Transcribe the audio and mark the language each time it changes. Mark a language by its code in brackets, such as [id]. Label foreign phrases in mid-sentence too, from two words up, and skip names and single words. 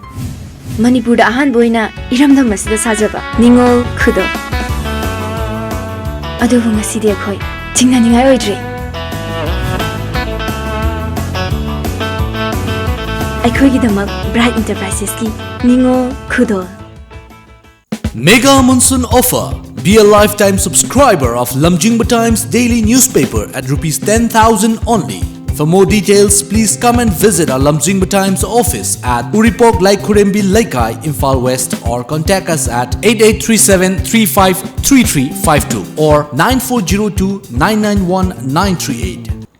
[mni] Manipur da ahan boina iramdam masida sajaba ningol khudo. Adubu ngasidi akhoi chingnaningai oidre. Aikhoigidamak Bright Enterprises ki ningol khudo. [en] Mega Monsoon Offer. Be a lifetime subscriber of lamjingbatomtv's daily newspaper at ₹10,000 only. For more details, please come and visit our lamjingbatomtv's office at Uripok Laikurembi Laikai, Imphal West, or contact us at 8837353352 or 9402991938.